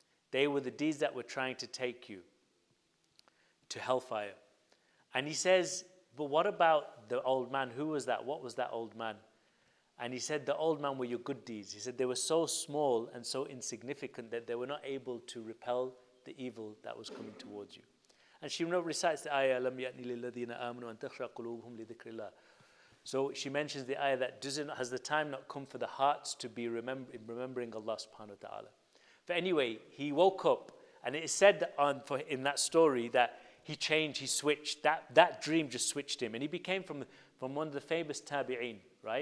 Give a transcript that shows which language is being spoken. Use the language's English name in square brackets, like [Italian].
[English] They were the deeds that were trying to take you to hellfire. And he says, but what about the old man? Who was that? What was that old man? And he said, the old man were your good deeds. He said, they were so small and so insignificant that they were not able to repel the evil that was coming towards you. And she recites the ayah, [Arabic] لَمْ يَأْنِ لِلَّذِينَ آمَنُوا أَن تَخْشَعَ قُلُوبُهُمْ لِذِكْرِ اللَّهِ. [English] So she mentions the ayah that has the time not come for the hearts to be remembering Allah subhanahu wa ta'ala. But anyway, he woke up, and it is said in that story that he changed, he switched, that dream just switched him, and he became from one of the famous tabi'een, right?